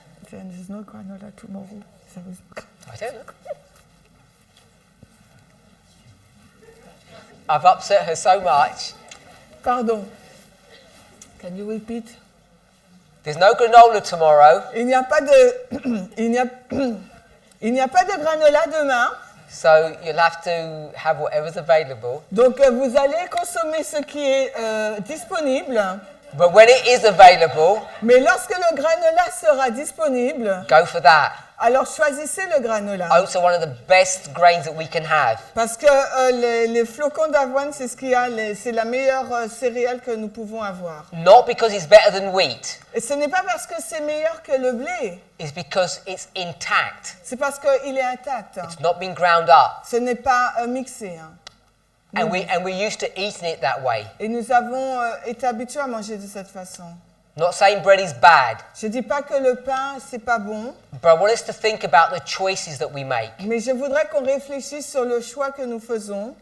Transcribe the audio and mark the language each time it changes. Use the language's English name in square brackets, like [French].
[English] There is no granola tomorrow. I don't know. I've upset her so much. Pardon. Can you repeat? There's no granola tomorrow, [French] Il n'y a pas de il n'y a pas de granola demain. [English] so you'll have to have whatever's available. [French] Donc vous allez consommer ce qui est disponible. [English] But when it is available, [French] Mais lorsque le granola sera disponible, [English] go for that. [French] alors choisissez le granola. [English] Oats are one of the best grains that we can have. [French] Parce que les flocons d'avoine, c'est c'est la meilleure céréale que nous pouvons avoir. [English] Not because it's better than wheat, [French] Et ce n'est pas parce que c'est meilleur que le blé, [English] it's because it's intact. [French] c'est parce qu'il est intact. [English] It's not been ground up. [French] Ce n'est pas mixé. [English] And we're used to eating it that way. [French] Et nous avons été habitués à manger de cette façon. [English] Not saying bread is bad, [French] Je ne dis pas que le pain, c'est pas bon, [English] but I want us to think about the choices that we make. [French] mais je voudrais qu'on réfléchisse sur le choix que nous faisons.